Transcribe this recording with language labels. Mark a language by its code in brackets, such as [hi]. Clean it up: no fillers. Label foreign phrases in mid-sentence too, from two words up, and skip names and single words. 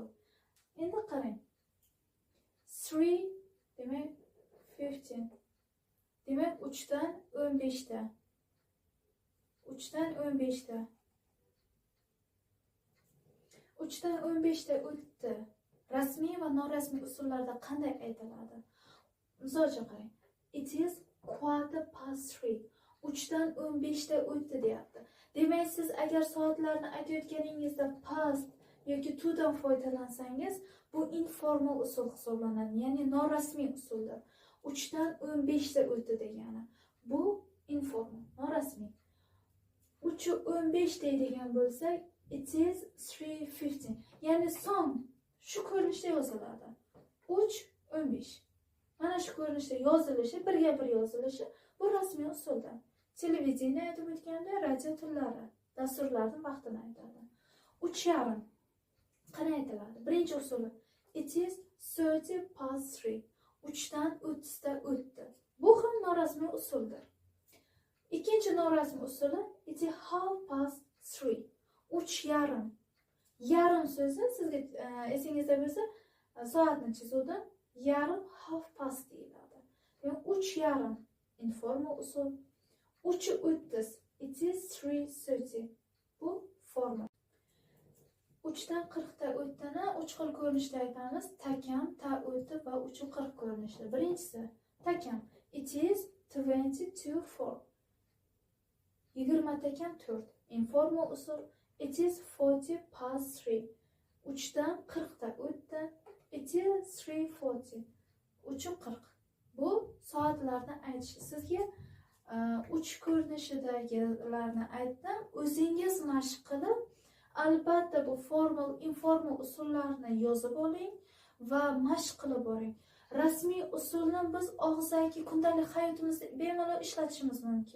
[uz] Endi qarang. 3 demak 15. Demak 3dan 15 ta. 3dan 15 ta. 3dan 15 ta o'tdi. Rasmiy va norasmiy usullarda qanday aytiladi? Misol uchun qarang. [en] It is 3:15. [uz] 3dan 15 ta o'tdi deyapti. Demak, siz agar soatlarni aytayotganingizda past yoki to dan foydalansangiz, bu informal usul hisoblanadi, ya'ni norasmiy usuldir. 3dan 15 ta o'tdi degani. Bu informal, norasmiy. 3:15 deydigan bo'lsak, [en] it is 3:15. [uz] Ya'ni son shu ko'rinishda yoziladi. 3:15. Mana shu ko'rinishda yozilishi, birga bir yozilishi bu rasmiy usulda. Televideniya aytib o'tganda radio tillari, dasturlarning vaqtini aytadi. 3:30. Qanday aytiladi? Birinchi usuli [en] it is 3:30. [uz] 3dan 30 ta o'tdi. Bu ham norasmiy usuldir. Ikkinchi norasmiy usuli [en] it is 3:30. [uz] 3:30. Yarim so'zi sizga esingizda bo'lsa, soatni chizuvda yarim [en] half past [uz] deyiladi. Demak 3:30 informal usul. 3:30 [en] it is 3:30. [uz] Bu formal. 3dan 40 ta o'tdini 3 xil ko'rinishda aytamiz. Takam, ta o'tdi va 3:40 ko'rinishda. Birinchisi takam [en] it is 20:4. [uz] 20 takam 4. Informal usul [en] it is 3:40. [uz] 3dan 40 ta o'tdi. [en] It is 3:40. 3:40. [uz] Bu soatlarni aytish. Sizga 3 ko'rinishidagilarni aytdim. O'zingiz mashq qilib, albatta bu formal, informal usullarni yozib oling va mashq qilib boring. Rasmiy usulni biz og'zaki kundalik hayotimizda bemalol ishlatishimiz mumkin.